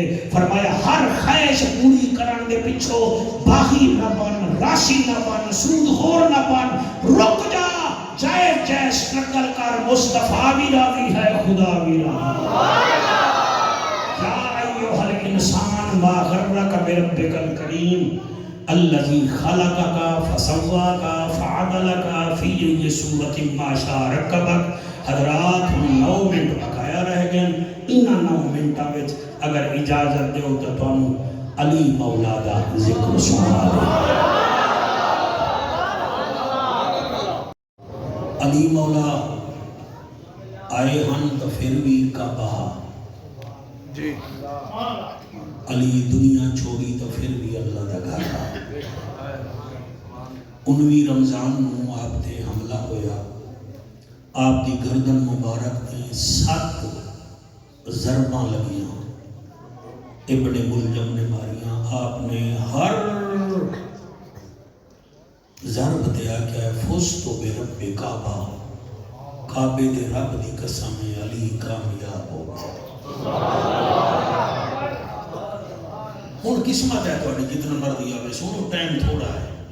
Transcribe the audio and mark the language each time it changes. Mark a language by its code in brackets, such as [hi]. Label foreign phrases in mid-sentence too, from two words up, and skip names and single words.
[pa] فرمایا ہر خواہش پوری کرن دے پچھو باغی نہ بن, راشی نہ بن, سود خور نہ بن. رک جا, جائز جائز سٹرگل کر. مصطفیٰ بھی راضی ہے, خدا بھی راضی ہے. [ar] یا ایوہ الانسان ما غرک بربک الکریم الذی خلقک فسواک فعدلک فی ای صورت ما شاء رکبک. [ur] حضرات ہم 9 منٹ بقایا رہ گئے. [pa] انہاں 9 منٹاں وچ اگر اجازت دیو تو تانوں علی مولا دا ذکر سنا دے. علی مولا آئے ہن تو پھر بھی کعبہ جی. علی دنیا چھوڑی تو پھر بھی اللہ دا گھر. 19 رمضان نو آپ تے حملہ ہویا، آپ دی گردن مبارک تے 7 ضرباں لگیاں، ابن ملجم نے ماریاں، آپ نے ہر ضرب دیا کہ [ar] فزت برب کعبہ، [pa] کعبے دے رب دی قسم علی کامیاب ہو گیا۔ ہن قسمت ہے تہاڈی جتنا مرضی آوے، سنو ٹائم تھوڑا ہے۔